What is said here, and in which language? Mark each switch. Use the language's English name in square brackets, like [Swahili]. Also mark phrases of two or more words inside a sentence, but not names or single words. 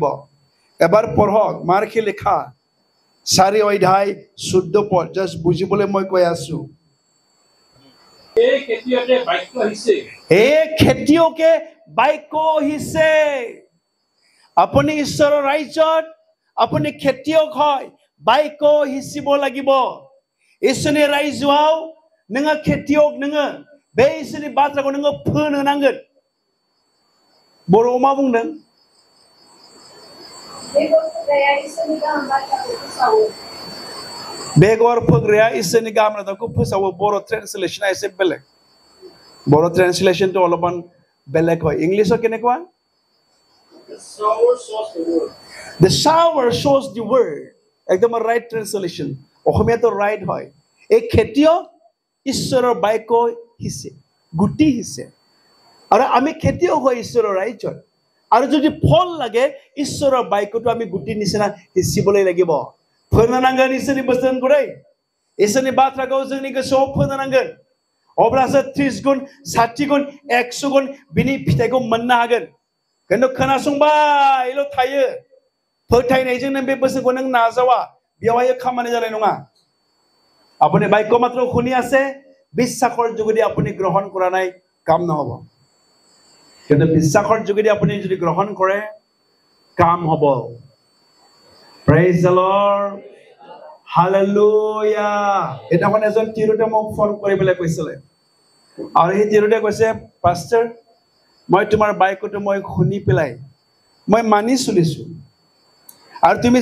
[Assamese] এবাৰ পঢ়ক, মাৰ্কি লিখা 4 অধ্যায় 14 পদ, জাষ্ট বুজিবলৈ মই কৈ আছো। এই খেতিয়কে বাক্য সিঁচে, আপুনি ঈশ্বৰৰ ৰাইজত আপুনি খেতিয়ক হয়, বাক্য সিঁচিব লাগিব। [Bodo] इसोरनि रायजोआव नोङो खेतियक, नोङो बे इसोरनि बाथ्राखौ नोङो फोनो नांगोन। बर'आव मा बुंदों? बेगर फोग्राया इसोरनि गाहाम रादाबखौ फोसावो। बर' ट्रेन्सलेशना एसे बेलेग। [Assamese] बर' ट्रेन्सलेशनটো অলপমান বেলেগ হয়। ইংলিছত কেনেকুৱা? [English] The sower sows the word. [Assamese] একদম [English] right translation. [Assamese] অসমীয়াটো রাইট হয়। এই খেতিয়ক ঈশ্বৰৰ বাক্য সিঁচে, গুটি সিঁচে। আৰু আমি খেতিয়ক হয় ঈশ্বৰৰ ৰাইজত। আৰু যদি ফল লাগে ঈশ্বৰৰ বাক্যটো আমি গুটি নিচিনা সিঁচিবলৈ লাগিব [Bodo] फोनो नांगोन इसोरनि बोसोनखौ इसोरनि बाथ्राखौ जोंनि गोसोआव फोनो नांगोन अब्लासो 30 गुन 60 गुन 100 गुन बिनि फिथाइखौ मोननो हागोन खिन्थु खोनासंबायल' थायो फोथायनायजों नों बे बोसोनखौ नों नाजावा बेवहाय खामानि जानाय नङा [Assamese] আপুনি বাক্য মাত্ৰ শুনি আছে বিশ্বাসৰ যোগেদি আপুনি গ্ৰহণ কৰা নাই কাম নহব কিন্তু বিশ্বাসৰ যোগেদি আপুনি যদি গ্ৰহণ কৰে কাম হ'ব [English] Praise the Lord. [Assamese] Hallelujah. এটাখন এজন তিৰুতে মোক ফোন কৰিবলৈ কৈছিলে আৰু এই তিৰুতে কৈছে পাষ্টাৰ মই তোমাৰ বাক্যটো মই শুনি পেলাই মই মানি চলিছো আৰু তুমি